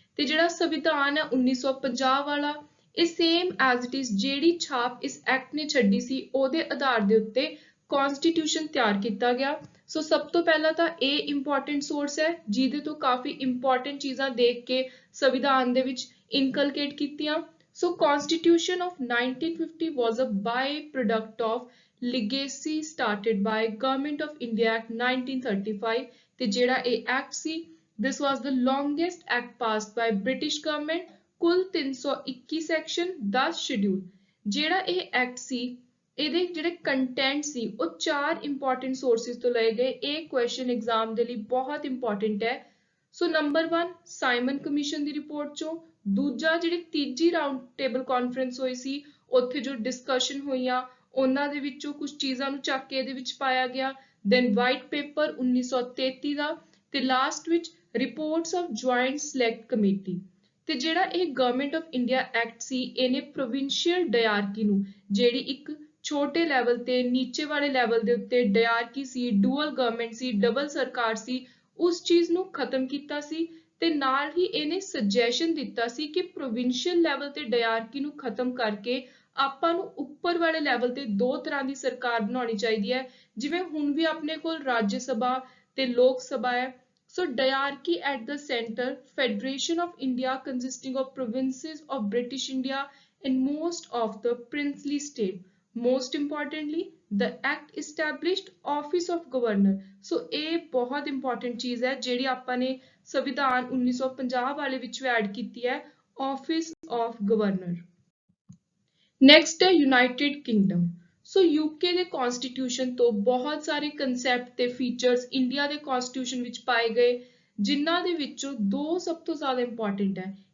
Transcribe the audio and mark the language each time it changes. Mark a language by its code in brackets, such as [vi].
[pa] ਤੇ ਜਿਹੜਾ ਸੰਵਿਧਾਨ ਹੈ 1950 ਵਾਲਾ ਇਹ [en] same as it is [pa] ਜਿਹੜੀ ਛਾਪ ਇਸ ਐਕਟ ਨੇ ਛੱਡੀ ਸੀ ਉਹਦੇ ਆਧਾਰ ਦੇ ਉੱਤੇ ਕਨਸਟੀਟਿਊਸ਼ਨ ਤਿਆਰ ਕੀਤਾ ਗਿਆ। ਸੋ ਸਭ ਤੋਂ ਪਹਿਲਾਂ ਤਾਂ ਇਹ ਇੰਪੋਰਟੈਂਟ ਸੋਰਸ ਹੈ ਜਿਹਦੇ ਤੋਂ ਕਾਫੀ ਇੰਪੋਰਟੈਂਟ ਚੀਜ਼ਾਂ ਦੇਖ ਕੇ ਸੰਵਿਧਾਨ ਦੇ ਵਿੱਚ ਇਨਕਲਕੇਟ ਕੀਤੀਆਂ। [en] so constitution of 1950 was a by-product of legacy started by Government of India Act 1935 [pa] ਤੇ ਜਿਹੜਾ ਇਹ act ਸੀ [en] this was the longest act passed by British government। [pa] ਕੁੱਲ 321 ਸੈਕਸ਼ਨ 10 ਸ਼ਡਿਊਲ। ਜਿਹੜਾ ਇਹ ਐਕਟ ਸੀ ਇਹਦੇ ਜਿਹੜੇ ਕੰਟੈਂਟ ਸੀ ਉਹ 4 ਇੰਪੋਰਟੈਂਟ ਸੋਰਸਿਸ ਤੋਂ ਲਏ ਗਏ। ਇਹ ਕੁਐਸਚਨ ਐਗਜ਼ਾਮ ਦੇ ਲਈ ਬਹੁਤ ਇੰਪੋਰਟੈਂਟ ਹੈ। ਸੋ ਨੰਬਰ 1 ਸਾਈਮਨ ਕਮਿਸ਼ਨ ਦੀ ਰਿਪੋਰਟ ਚੋਂ, ਦੂਜਾ ਜਿਹੜੀ ਤੀਜੀ ਰਾਊਂਡ ਟੇਬਲ ਕਾਨਫਰੰਸ ਹੋਈ ਸੀ ਉੱਥੇ ਜੋ ਡਿਸਕਸ਼ਨ ਹੋਈਆਂ ਉਹਨਾਂ ਦੇ ਵਿੱਚੋਂ ਕੁਝ ਚੀਜ਼ਾਂ ਨੂੰ ਚੱਕ ਕੇ ਇਹਦੇ ਵਿੱਚ ਪਾਇਆ ਗਿਆ। ਦੈਨ ਵਾਈਟ ਪੇਪਰ 1933 ਦਾ ਤੇ ਲਾਸਟ ਵਿੱਚ reports of joint select committee. ਤੇ ਜਿਹੜਾ ਇਹ ਗਵਰਨਮੈਂਟ ਆਫ ਇੰਡੀਆ ਐਕਟ ਸੀ ਇਹਨੇ ਪ੍ਰੋਵਿੰਸ਼ੀਅਲ ਡਾਇਆਰਕੀ ਨੂੰ ਜਿਹੜੀ ਇੱਕ ਛੋਟੇ ਲੈਵਲ ਤੇ ਨੀਚੇ ਵਾਲੇ ਲੈਵਲ ਦੇ ਉੱਤੇ ਡਾਇਆਰਕੀ ਸੀ, ਡੂਅਲ ਗਵਰਨਮੈਂਟ ਸੀ, ਡਬਲ ਸਰਕਾਰ ਸੀ, ਉਸ ਚੀਜ਼ ਨੂੰ ਖਤਮ ਕੀਤਾ ਸੀ ਤੇ ਨਾਲ ਹੀ ਇਹਨੇ ਸੁਜੈਸ਼ਨ ਦਿੱਤਾ ਸੀ ਕਿ ਪ੍ਰੋਵਿੰਸ਼ੀਅਲ ਲੈਵਲ ਤੇ ਡਾਇਆਰਕੀ ਨੂੰ ਖਤਮ ਕਰਕੇ ਆਪਾਂ ਨੂੰ ਉੱਪਰ ਵਾਲੇ ਲੈਵਲ ਤੇ ਦੋ ਤਰ੍ਹਾਂ ਦੀ ਸਰਕਾਰ ਬਣਾਉਣੀ ਚਾਹੀਦੀ ਹੈ ਜਿਵੇਂ ਹੁਣ ਵੀ ਆਪਣੇ ਕੋਲ ਰਾਜ ਸਭਾ ਤੇ ਲੋਕ ਸਭਾ ਹੈ। [en] So diarchy at the center, Federation of India consisting of provinces of British India and most of the princely state. Most importantly, the act established office of governor. [pa] So ਇਹ ਬਹੁਤ important ਚੀਜ਼ ਹੈ ਜਿਹੜੀ ਆਪਾਂ ਨੇ ਸੰਵਿਧਾਨ 1950 ਵਾਲੇ ਵਿੱਚ ਐਡ ਕੀਤੀ ਹੈ, [en] office of governor. [pa] Next ਹੈ United Kingdom. ਸੋ ਯੂਕੇ ਦੇ ਕਨਸਟੀਟਿਊਸ਼ਨ ਤੋਂ ਬਹੁਤ ਸਾਰੇ ਕਨਸੈਪਟ ਤੇ ਫੀਚਰਸ ਇੰਡੀਆ ਦੇ ਕਨਸਟੀਟਿਊਸ਼ਨ ਵਿੱਚ ਪਾਏ ਗਏ ਜਿਨ੍ਹਾਂ ਦੇ ਵਿੱਚੋਂ ਦੋ ਸਭ ਤੋਂ ਜ਼ਿਆਦਾ ਇੰਪੋਰਟੈਂਟ ਹੈ।